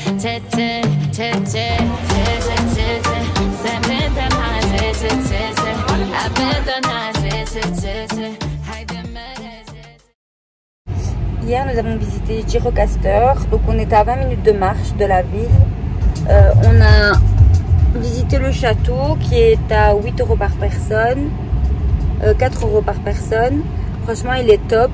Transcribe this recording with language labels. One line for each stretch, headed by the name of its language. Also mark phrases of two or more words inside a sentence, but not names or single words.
Albanian: zemrën të më qe, a bedona qe, hajde më qe.
French: Hier, nous avons visité Gjirokastër, donc on était à 20 minutes de marche de la ville. On a visité le château qui est à 8 € par personne. 4 € par personne. Franchement, il est top.